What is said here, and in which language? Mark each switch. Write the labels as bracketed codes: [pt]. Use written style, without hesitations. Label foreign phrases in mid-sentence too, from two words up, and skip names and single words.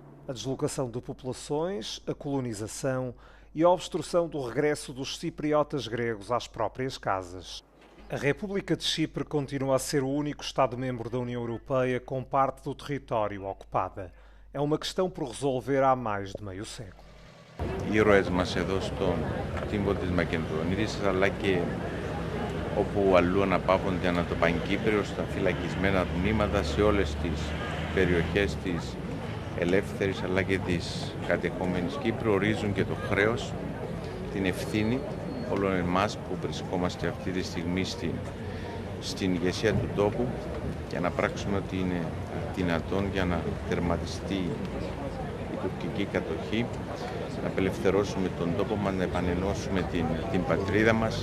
[pt] A deslocação de populações, a colonização e a obstrução do regresso dos cipriotas gregos às próprias casas. A República de Chipre continua a ser o único Estado-membro da União Europeia com parte do território ocupada. É uma questão por resolver há mais de meio século. [el] Οι ήρωες μας εδώ στον τύμπο της Μακεδονίας, αλλά και όπου αλλού αναπαύονται ανά το Παγκύπριο, στα φυλακισμένα τμήματα, σε όλες τις περιοχές της ελεύθερης αλλά και της κατεχόμενης Κύπρου, ορίζουν και το χρέος, την ευθύνη όλων εμάς που βρισκόμαστε αυτή τη στιγμή στην ηγεσία του τόπου για να πράξουμε ό,τι είναι δυνατόν για να τερματιστεί η τουρκική κατοχή, να απελευθερώσουμε τον τόπο μας, να επανενώσουμε την πατρίδα μας.